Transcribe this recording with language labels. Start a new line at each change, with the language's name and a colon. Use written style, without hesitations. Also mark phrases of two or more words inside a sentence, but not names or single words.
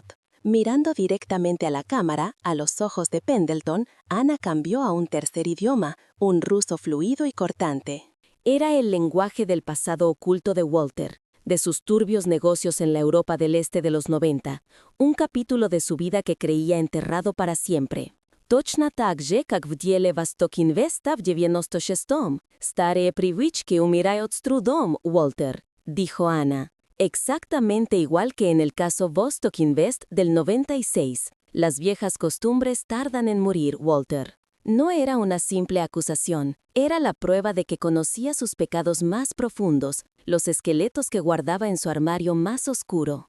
Spanish: Mirando directamente a la cámara, a los ojos de Pendleton, Ana cambió a un tercer idioma, un ruso fluido y cortante. Era el lenguaje del pasado oculto de Walter, de sus turbios negocios en la Europa del Este de los 90, un capítulo de su vida que creía enterrado para siempre.
Russian: Точно так же, как в деле Восток Инвеста в 96-м. Старые привычки умирают с трудом,
Spanish: Walter, dijo Ana. Exactamente igual que en el caso Vostok Invest del 96. Las viejas costumbres tardan en morir, Walter. No era una simple acusación, era la prueba de que conocía sus pecados más profundos, los esqueletos que guardaba en su armario más oscuro.